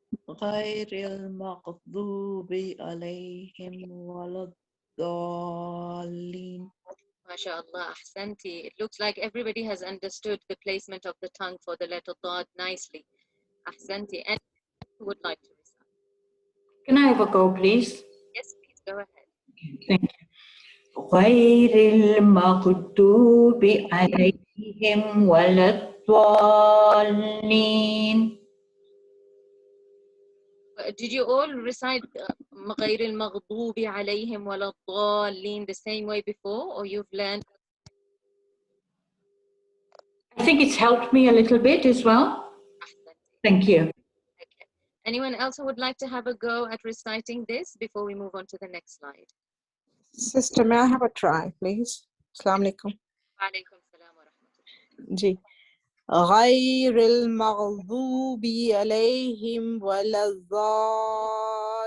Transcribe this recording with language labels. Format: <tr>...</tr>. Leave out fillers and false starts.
<ar>غير المغضوب عليهم ولا الضالين.</ar> <en>MashaAllah, ahsanti. It looks like everybody has understood the placement of the tongue for the letter Dad nicely. Ahsanti. And who would like to recite? Can I have a go, please? Yes, please, go ahead. Thank you.</en> <ar>غير المغضوب عليهم ولا الضالين.</ar> <en>Did you all recite</en> <ar>غير المغضوب عليهم ولا الضالين</ar> <en>the same way before, or you've learned? I think it's helped me a little bit as well. Thank you. Okay. Anyone else who would like to have a go at reciting this before we move on to the next slide? Sister, may I have a try, please? Assalamu alaikum. Alaikum salam wa rahmatullah.</en> <ar>जी غير المغضوب عليهم ولا الضالين.</ar>